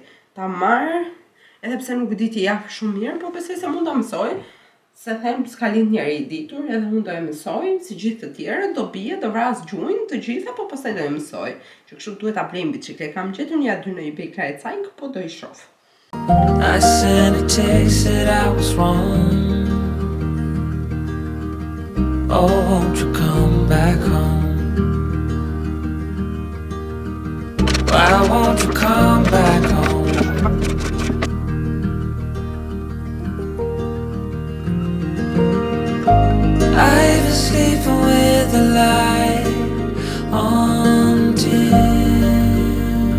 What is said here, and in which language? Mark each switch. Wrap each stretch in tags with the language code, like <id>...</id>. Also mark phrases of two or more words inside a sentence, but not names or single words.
<sq>Ta marr, edhe pse nuk di t'i jap shumë mirë, po besoj se mund ta mësoj. Se them s'ka lind njeri i ditur, edhe unë do e mësoj, si gjithë të tjerë, do bie, do vras gjujnë të gjitha, po pastaj do e mësoj. Që kështu duhet ta blej bicikletë. Kam gjetur një aty në eBay Kleinanzeigen, po do I shoh.</sq> <en>I sent a text that I was wrong. Oh, won't you come back home? Why won't you come back home? I've been sleeping with the light on dim.</en>